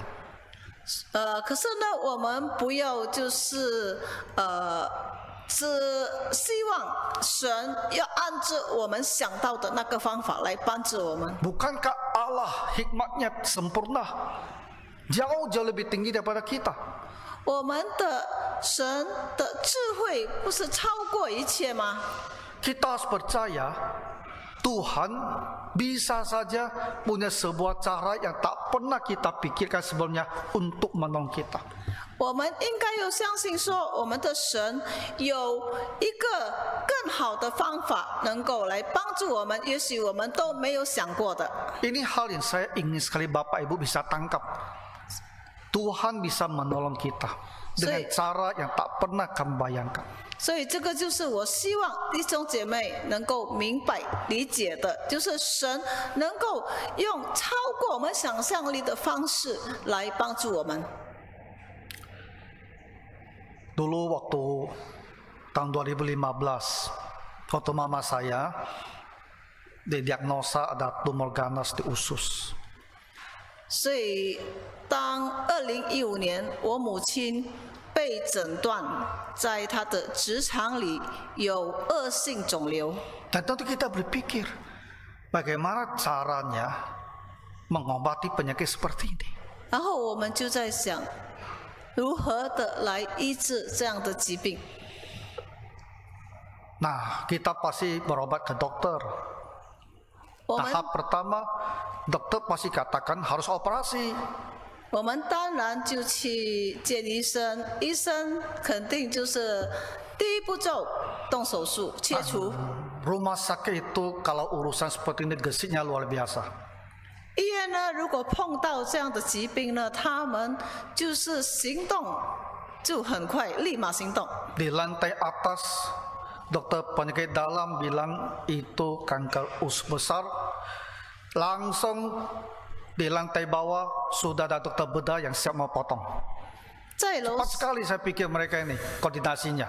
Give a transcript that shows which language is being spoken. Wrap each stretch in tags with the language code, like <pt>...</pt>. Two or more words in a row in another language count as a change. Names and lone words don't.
<zh>可是呢，我们不要就是只希望神要按照我们想到的那个方法来帮助我们。</zh> <id>Bukankah Allah hikmatnya sempurna, jauh lebih tinggi daripada kita?</id> <zh>我们的神的智慧不是超过一切吗？</zh> <id>Kita harus percaya Tuhan bisa saja punya sebuah cara yang tak pernah kita pikirkan sebelumnya untuk menolong kita.</id> <zh>我们应该要相信说，我们的神有一个更好的方法能够来帮助我们，也许我们都没有想过的。</zh> <id>Ini hal yang saya ingin sekali Bapak Ibu bisa tangkap. Tuhan bisa menolong kita dengan cara yang tak pernah kamu bayangkan.</id> <zh>所以这个就是我希望弟兄姐妹能够明白理解的，就是神能够用超过我们想象力的方式来帮助我们。</zh> <id>Dulu waktu tahun 2015, waktu mama saya didiagnosa ada tumor ganas di usus.</id> <zh>所以当2015年我母亲被诊断在她的直肠里有恶性肿瘤，</zh> <id>Dan tentu kita berpikir bagaimana caranya mengobati penyakit seperti ini.</id> <zh>然后我们就在想，如何的来医治这样的疾病。</zh> <id>Nah, kita pasti berobat ke dokter.</id> <zh>我们</zh> <id>Tahap pertama, dokter pasti katakan harus operasi.</id> <zh>我们当然就去见医生，医生肯定就是第一步骤动手术切除。</zh> <id>Rumah sakit itu kalau urusan seperti ini gesiknya luar biasa.</id> <zh>医院呢，如果碰到这样的疾病呢，他们就是行动就很快，立马行动。</zh> <id>Di lantai atas, dokter penyakit dalam bilang itu kanker usus besar. Langsung di lantai bawah sudah ada dokter bedah yang siap mau potong. Cepat sekali saya pikir mereka ini koordinasinya.</id>